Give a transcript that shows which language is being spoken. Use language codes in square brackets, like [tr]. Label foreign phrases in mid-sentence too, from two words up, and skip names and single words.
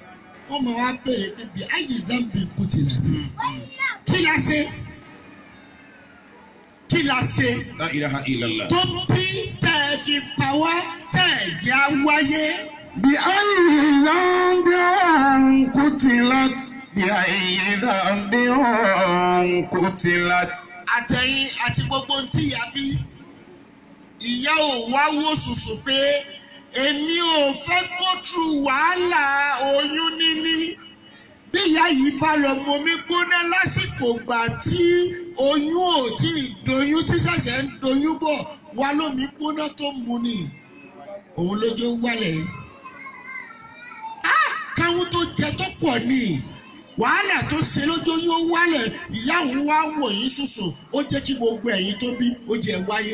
[yo] Wọ́n máa wá béèrè pé bí àìdàbí kò ti láti. Kí la ṣe? Kí la ṣe? [ar] لا إله إلا الله. [yo] Tó bí tẹ́ ẹ fi pa wá tẹ́ ẹ jẹ́ wáyé. Bí àìdàbí ọ̀hún kò ti láti. [ar] بأي ذنب قتلت. [yo] Àtẹ̀yìn àti gbogbo tí ìyá bí. Ìyá ò wá wò ṣùṣù pé èmi ò fẹ́ [en] go through [yo] wàhálà oyún níní. Bí ìyá yìí bá lọ mọ mi gbóná lásìkò gbà tí oyún ò tí ì doyún tí ṣẹ̀ṣẹ̀ ń doyún bọ̀ wá lómi gbóná tó mu ni. Òun lójó ń wálẹ̀ yìí. Káwọn tó jẹ tó pọ̀ ni wàhálà tó ṣe lójó yóò wálẹ̀ ìyá òun wá wò yín ṣoṣo ó jẹ́ kí gbogbo ẹ̀yin tó bí ó jẹ́ wáyé.